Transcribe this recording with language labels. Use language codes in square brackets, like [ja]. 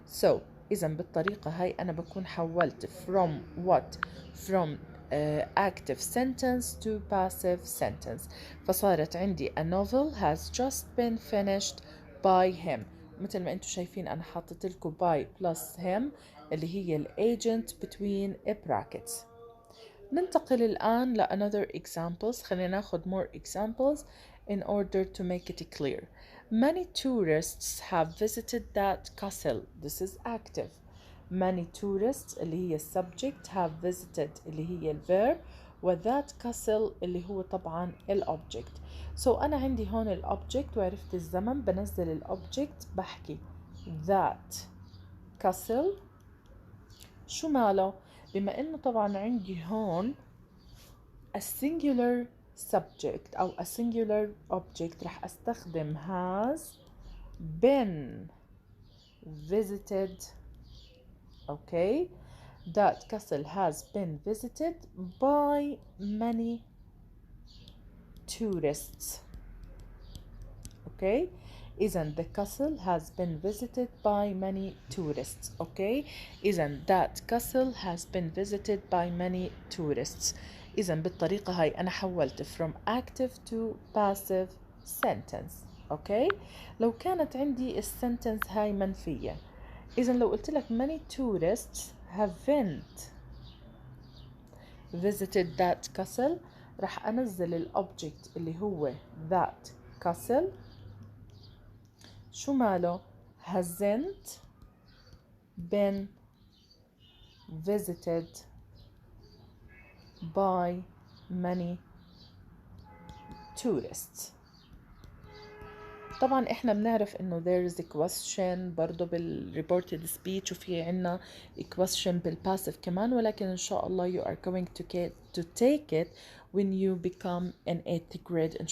[en] so [ar] إذا بالطريقة هاي أنا بكون حولت [en] from what from active sentence to passive sentence. [ar] فصارت عندي [en] a novel has just been finished by him. [ar] مثل ما انتم شايفين أنا حاطت لكم by plus him اللي هي الagent [en] between brackets. [ar] ننتقل الآن ل [en] another examples. [ar] خلينا ناخد [en] more examples in order to make it clear. Many tourists have visited that castle. This is active. [ar] Many tourists اللي هي subject [en] have visited [ar] اللي هي الverb و that castle اللي هو طبعا الobject. so أنا عندي هون الobject وعرفت الزمن بنزل الobject بحكي that castle شو ماله، بما انه طبعا عندي هون a singular subject او a singular object رح استخدم [en] has been visited. okay, that castle has been visited by many tourists. okay, إذن the castle has been visited by many tourists. okay, إذن that castle has been visited by many tourists. [ar] إذن بالطريقة هاي أنا حولت [en] from active to passive sentence. [ar] okay, لو كانت عندي السنتنس هاي منفية، إذن لو قلت لك [en] many tourists haven't visited that castle. [ar] رح أنزل الأوبجكت اللي هو [en] that castle. [ar] شو ماله؟ [en] hasn't been visited by many tourists. [ar] طبعا احنا بنعرف انه [en] there is a question [ar] برضو بالreported speech وفي عنا question بالpassive كمان، ولكن ان شاء الله [en] you are going to take it when you become in 8th grade.